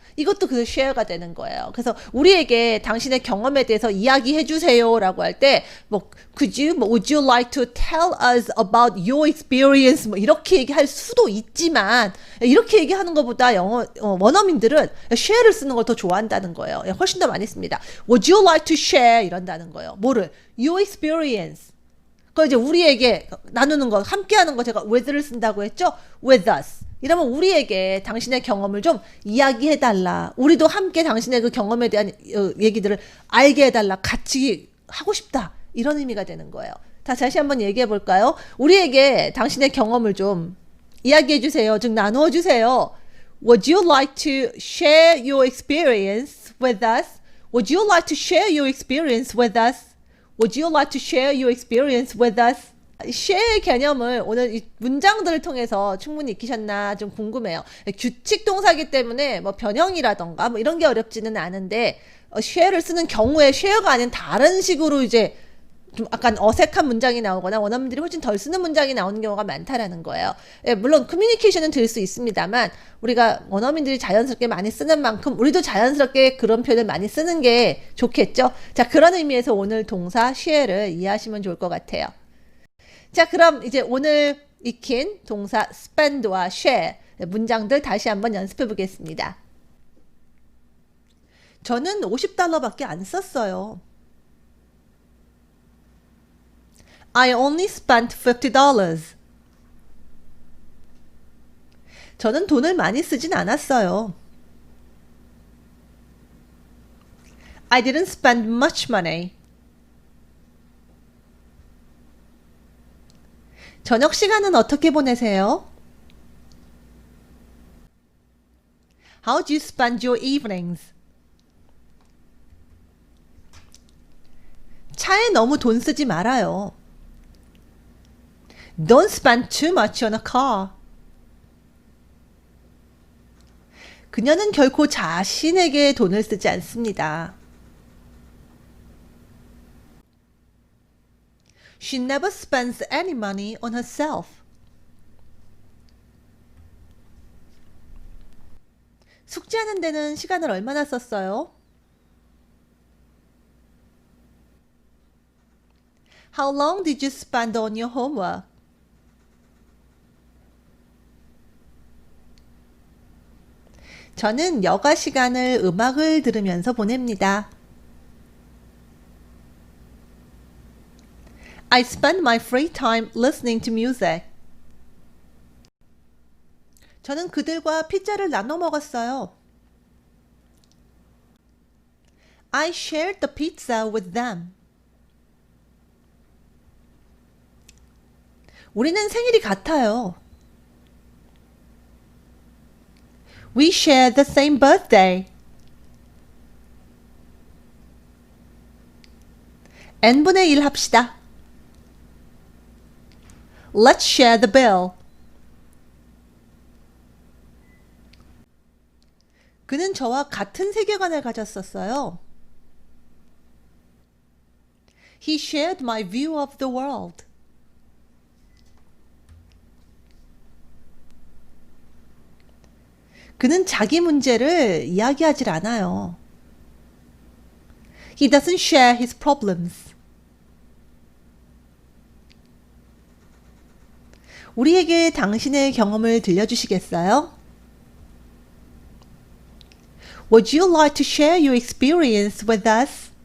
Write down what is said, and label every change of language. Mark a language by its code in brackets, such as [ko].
[ko] 이것도 그 쉐어가 되는 거예요. 그래서 우리에게 당신의 경험에 대해서 이야기해 주세요라고 할 때 뭐 [en] would you like to tell us about your experience [ko] 뭐 이렇게 얘기할 수도 있지만 이렇게 얘기하는 것보다 원어민들은 share를 쓰는 걸 더 좋아한다는 거예요. 훨씬 더 많이 씁니다. [en] Would you like to share [ko] 이런다는 거예요. [en] 뭐를? Your experience. [ko] 그 이제 우리에게 나누는 거, 함께하는 거 제가 with를 쓴다고 했죠? [en] With us. [ko] 이러면 우리에게 당신의 경험을 좀 이야기해달라. 우리도 함께 당신의 그 경험에 대한 얘기들을 알게 해달라. 같이 하고 싶다. 이런 의미가 되는 거예요. 다시 한번 얘기해 볼까요? 우리에게 당신의 경험을 좀 이야기해 주세요. 즉 나누어 주세요. [en] Would you like to share your experience with us? Would you like to share your experience with us? Would you like to share your experience with us? [ko] 쉐어의 개념을 오늘 이 문장들을 통해서 충분히 익히셨나 좀 궁금해요. 규칙 동사기 때문에 뭐 변형이라던가 뭐 이런 게 어렵지는 않은데 쉐어를 쓰는 경우에 쉐어가 아닌 다른 식으로 이제 좀 약간 어색한 문장이 나오거나 원어민들이 훨씬 덜 쓰는 문장이 나오는 경우가 많다라는 거예요. 물론 커뮤니케이션은 될 수 있습니다만 우리가 원어민들이 자연스럽게 많이 쓰는 만큼 우리도 자연스럽게 그런 표현을 많이 쓰는 게 좋겠죠. 자, 그런 의미에서 오늘 동사 share를 이해하시면 좋을 것 같아요. 자, 그럼 이제 오늘 익힌 동사 spend와 share 문장들 다시 한번 연습해 보겠습니다. 저는 $50밖에 안 썼어요. [en] I only spent $50. [ko] 저는 돈을 많이 쓰진 않았어요. [en] I didn't spend much money. [ko] 저녁 시간은 어떻게 보내세요? [en] How do you spend your evenings? [ko] 차에 너무 돈 쓰지 말아요. [en] Don't spend too much on a car. [ko] 그녀는 결코 자신에게 돈을 쓰지 않습니다. [en] She never spends any money on herself. [ko] 숙제하는 데는 시간을 얼마나 썼어요? [en] How long did you spend on your homework? [ko] 저는 여가 시간을 음악을 들으면서 보냅니다. [en] I spend my free time listening to music. [ko] 저는 그들과 피자를 나눠 먹었어요. [en] I shared the pizza with them. [ko] 우리는 생일이 같아요. [en] We share the same birthday. [ko] n분의 1 합시다. [en] Let's share the bill. [ko] 그는 저와 같은 세계관을 가졌었어요. [en] He shared my view of the world. [ko] 그는 자기 문제를 이야기하질 않아요. [en] He doesn't share his problems. [ko] 우리에게 당신의 경험을 들려주시겠어요? [en] Would you like to share your experience with us?